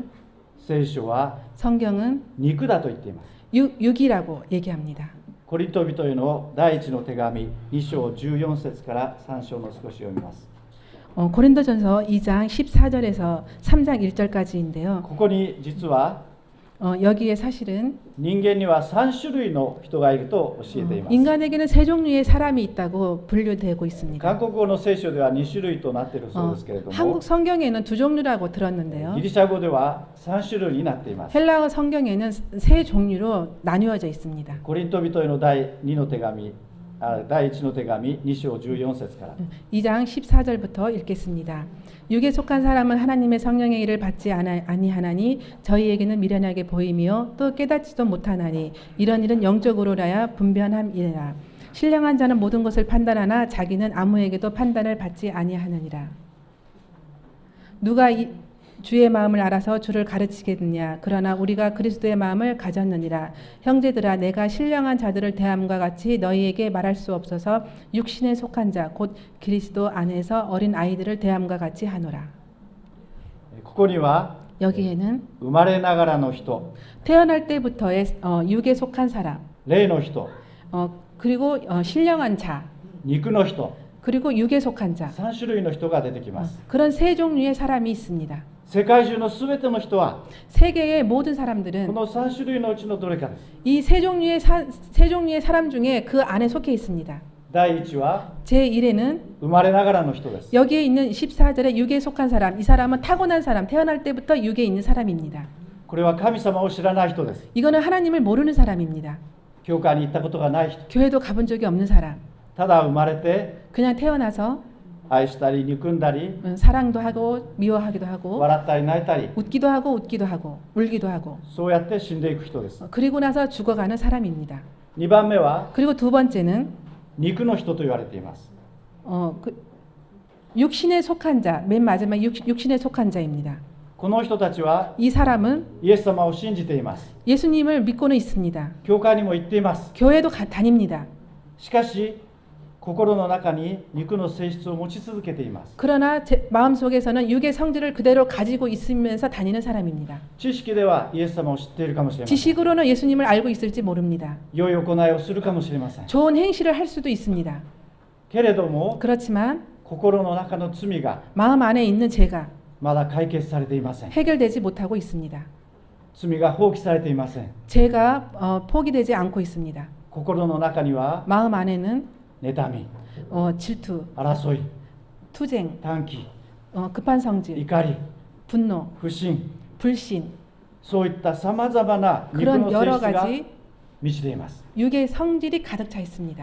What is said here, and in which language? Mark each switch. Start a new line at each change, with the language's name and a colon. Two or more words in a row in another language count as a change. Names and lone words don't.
Japanese: 聖書は
Korean: 성경은
Japanese: 肉だと言っています。
Korean: 육이라고 얘기합니다.
Japanese: コリント人への第一の手紙2章14節から3章の少し読みます。
Korean: 고린도전서 2장 14절에서 3장 1절까지인데요.
Japanese: ここに実は
Korean: 여기에 사실은
Japanese: 人間には3種類の人がいると教えています。
Korean: 인간에게는 세 종류의 사람이 있다고 분류되고 있습니다.
Japanese: 韓国語の聖書では2種類となっているそうですけれども、
Korean: 한국 성경에는 두 종류라고 들었는데요.
Japanese: ギリシャ語では3種類になっています。
Korean: 헬라어 성경에는 세 종류로 나뉘어져 있습니다.
Japanese: コリント人への第1の手紙2章14節から
Korean: 2장 14절부터 읽겠습니다. 육에 속한 사람은 하나님의 성령의 일을 받지 아니하나니 저희에게는 미련하게 보이며 또 깨닫지도 못하나니 이런 일은 영적으로라야 분변함이라. 신령한 자는 모든 것을 판단하나 자기는 아무에게도 판단을 받지 아니하느니라. 누가 주의 마음을 알아서 주를 가르치겠느냐. 그러나 우리가 그리스도의 마음을 가졌느니라. 형제들아 내가 신령한 자들을 대함과 같이 너희에게 말할 수 없어서 육신에 속한 자 곧 그리스도 안에서 어린 아이들을 대함과 같이 하노라.
Japanese: ここには
Korean: 여기에는
Japanese: 生まれながらの人、
Korean: 태어날 때부터의 육에 속한 사람,
Japanese: 霊の人、
Korean: 그리고 신령한 자,
Japanese: 肉の人、
Korean: 그리고 육에 속한 자.
Japanese: 3 種類の人が出てきます。
Korean: 그런 세 종류의 사람이 있습니다.
Japanese: 世界中のすべての人は
Korean: 세계의 모든
Japanese: こ
Korean: 사람들은
Japanese: の3種類のうちのどれかです。
Korean: 이 세 종류의 사람 중에 그 안에 속해 있습니다.
Japanese: 第1は
Korean: 제1에는
Japanese: 生まれながらの人です。
Korean: 여기에 있는 14절에 육에 속한 사람, 이 사람은 타고난 사람, 태어날 때부터 육에 있는 사람입니다.
Japanese: これは神様を知らない人です。
Korean: 이거는 하나님을 모르는 사람입니다.
Japanese: 教会に行ったことがない人、
Korean: 교회도 가본 적이 없는 사람,
Japanese: ただ生まれて
Korean: 그냥 태어나서
Japanese: 愛したり憎んだり
Korean: 사랑도 하고 미워하기도 하고
Japanese: 笑ったり泣いたり
Korean: 웃기도 하고 웃기도 하고 울기도 하고
Japanese: そうやって死んでいく人です。
Korean: 그리고 나서 죽어가는 사람입니다.
Japanese: 2 番目は
Korean: 그리고 두 번째는
Japanese: 肉の人と言われています。
Korean: 육신에 속한 자, 맨 마지막 육신에 속한 자입니다.
Japanese: この人たちは
Korean: 이 사람은
Japanese: イエス様を信じています。
Korean: 예수님을 믿고는 있습니다.
Japanese: 教会にも行っています。
Korean: 교회도 다닙니다.
Japanese: しかし心の中に肉の性質を持ち続けています。
Korean: 그러나 제 마음속에서는 육의 성질을 그대로 가지고 있으면서 다니는 사람입니다.
Japanese: 知識ではイエス様を知っているかもしれません。
Korean: 지식으로는 예수님을 알고 있을지 모릅니다.
Japanese: 良い行いをするかもしれません。
Korean: 좋은 행실을 할 수도 있습니다.
Japanese: けれども
Korean: 그렇지만
Japanese: 心の中の罪が
Korean: 마음 안에 있는 죄가
Japanese: まだ解決されていません。
Korean: 해결되지 못하고 있습니다.
Japanese: 罪が放棄されていません。
Korean: 죄가 포기되지 않고 있습니다.
Japanese: 心の中には
Korean: 마음 안에는
Japanese: 妬み、
Korean: 질투,
Japanese: 争い、
Korean: 투쟁,
Japanese: 短気、
Korean: 급한 성질,
Japanese: 怒り、
Korean: 분노,
Japanese: 不信、
Korean: 불신
Japanese: そういったさまざまな肉
Korean: 그런
Japanese: の性
Korean: 여러
Japanese: 質が
Korean: 가지
Japanese: 満ちています。
Korean: 육의 성질이 가득 차 있습니다.